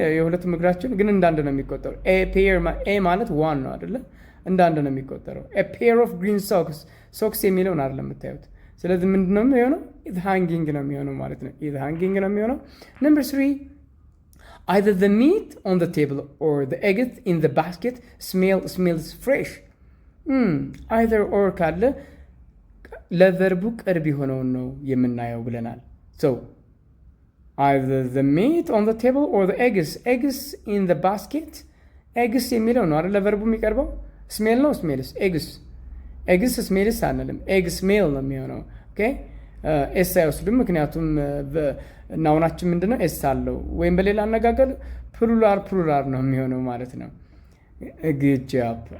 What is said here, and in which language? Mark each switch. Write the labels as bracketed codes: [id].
[am] የሁለቱም እግራችን ግን እንዳንድ ነው የሚቆጠረው። a ማለት 1 ነው አይደል? እንዳንድ ነው የሚቆጠረው። [en] a pair of green socks [am] የሚለውን አይደል የምታዩት። ስለዚህ ምንድነው የሚሆነው? [en] it hanging [am] ነው የሚሆነው ማለት ነው። [en] it hanging [am] ነው የሚሆነው። [en] number 3 either the meat on the table or the eggs in the basket smells fresh. [am] either or ካለ ለቨርቡ ቅርብ የሆነውን ነው የምናየው ብለናል። [en] so either the meat on the table or the eggs in the basket [am] eggs የሚለው ነው አይደል ለቨርቡ የሚቀርበው። smell ነው [en] smells eggs smells [am] አንልም [en] egg smell [am] ነው የሚሆነው። ኦኬ ኤስ አይወስድም ምክንያቱም ናውናችን ምንድነው ኤስ አለው። ወይም በሌላ አነጋገር ፕሉራል ነው የሚሆነው ማለት ነው። [en] good job።